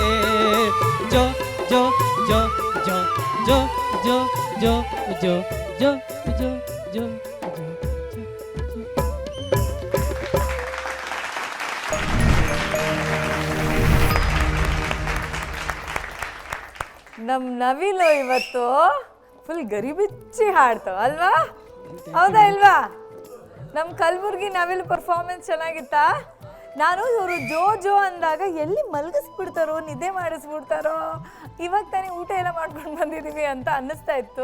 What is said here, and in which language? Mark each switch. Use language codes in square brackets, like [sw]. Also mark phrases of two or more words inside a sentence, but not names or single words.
[kn] ಜೋ ಜೋ ಜೋ ಜೋ ಜೋ ಜೋ ಜೋ ಜೋ ಜೋ ಜೋ ಜೋ. ನಮ್ಮ ನವಿಲು ಇವತ್ತು ಫುಲ್ ಗರಿಬಿಚ್ಚಿ ಹಾಡ್ತಾವ ಅಲ್ವಾ? ಹೌದಾ ಇಲ್ವಾ? ನಮ್ಮ ಕಲಬುರ್ಗಿ ನವಿಲು ಪರ್ಫಾರ್ಮೆನ್ಸ್ ಚೆನ್ನಾಗಿತ್ತಾ? ನಾನು ಇವರು ಜೋ ಜೋ ಅಂದಾಗ ಎಲ್ಲಿ ಮಲಗಿಸ್ಬಿಡ್ತಾರೋ, ನಿದ್ದೆ ಮಾಡಿಸ್ಬಿಡ್ತಾರೋ, ಇವಾಗ ತಾನೇ ಊಟ ಎಲ್ಲ ಮಾಡ್ಕೊಂಡು ಬಂದಿದ್ದೀವಿ ಅಂತ ಅನ್ನಿಸ್ತಾ ಇತ್ತು.